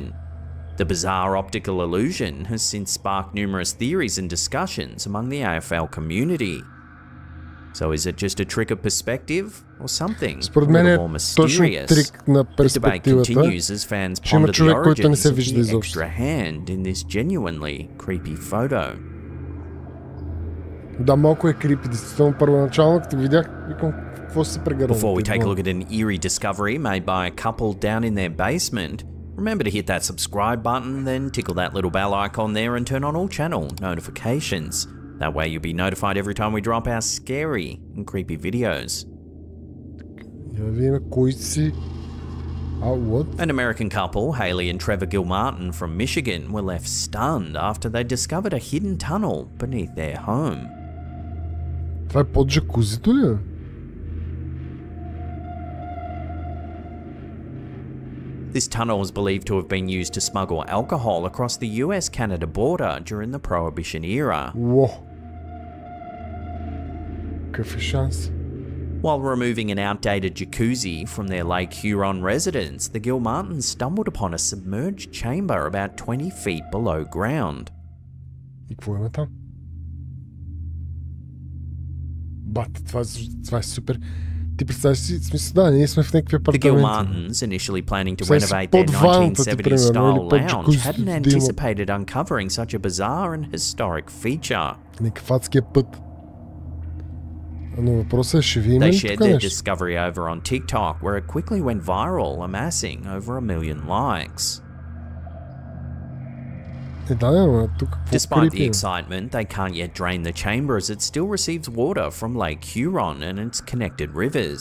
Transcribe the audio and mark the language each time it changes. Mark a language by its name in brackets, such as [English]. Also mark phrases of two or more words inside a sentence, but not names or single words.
[English] The bizarre optical illusion has since sparked numerous theories and discussions among the AFL community. So is it just a trick of perspective or something a little more mysterious? The debate continues as fans ponder the origins of the extra hand in this genuinely creepy photo. [Bulgarian] Да, малко е крипи, действително първоначално, като видях, викам, какво се прегърна. [English] Before we take a look at an eerie discovery made by a couple down in their basement, remember to hit that subscribe button, then tickle that little bell icon there and turn on all channel notifications. That way you'll be notified every time we drop our scary and creepy videos. An American couple, Haley and Trevor Gilmartin from Michigan, were left stunned after they discovered a hidden tunnel beneath their home. [Bulgarian] Това е под джакузито ли? [English] This tunnel is believed to have been used to smuggle alcohol across the US-Canada border during the Prohibition era. Whoa. [Bulgarian] Какъв е шанс? [English] While removing an outdated jacuzzi from their Lake Huron residence, the Gilmartins stumbled upon a submerged chamber about 20 feet below ground. [Bulgarian] И какво има там? Бат, това е супер. Ти представяш си, смисъл, да, ние сме в някакви апартаменти. [English] The Gilmartins, initially planning to renovate their 1970s-style lounge, hadn't anticipated uncovering such a bizarre and historic feature. [Bulgarian] Някакъв адския път. Но въпросът е, ще ви има ли тук нещо? [English] They shared their discovery over on TikTok, where it quickly went viral, amassing over 1 million likes. Despite the excitement, they can't yet drain the chamber as it still receives water from Lake Huron and its connected rivers.